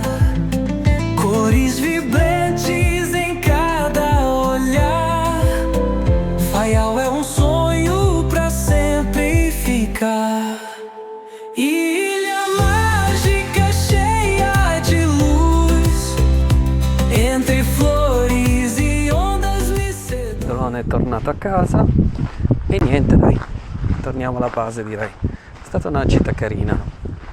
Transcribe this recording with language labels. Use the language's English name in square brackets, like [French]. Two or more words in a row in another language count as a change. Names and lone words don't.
[Portuguese] Cores vibrantes em cada olhar. Faial é sonho pra sempre ficar. Ilha mágica cheia de luz. Entre flores e ondas [Italian] mi seducono. Drone è tornato a casa. E niente, dai, torniamo alla base, direi. È stata una gita carina.